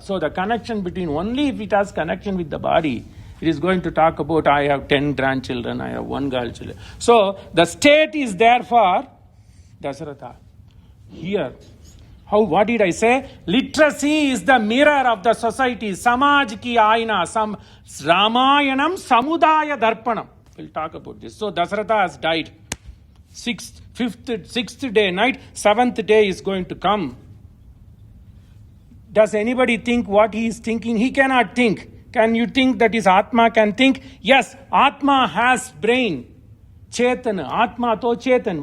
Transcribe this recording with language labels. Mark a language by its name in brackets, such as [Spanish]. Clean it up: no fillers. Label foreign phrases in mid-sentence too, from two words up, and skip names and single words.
[English] So the connection between, only if it has connection with the body, it is going to talk about I have 10 grandchildren, I have 1 girl children. So the state is there for Dasharatha. Here, what did I say? Literacy is the mirror of the society. [Hindi] समाज की आईना, [Sanskrit] रामायणम् समुदाय दर्पणम्. [English] We'll talk about this. So Dasharatha has died. Sixth day night, 7th day is going to come. Does anybody think what he is thinking? He cannot think. Can you think that his Atma can think? Yes, Atma has brain. Chetana, Atma to Chetan.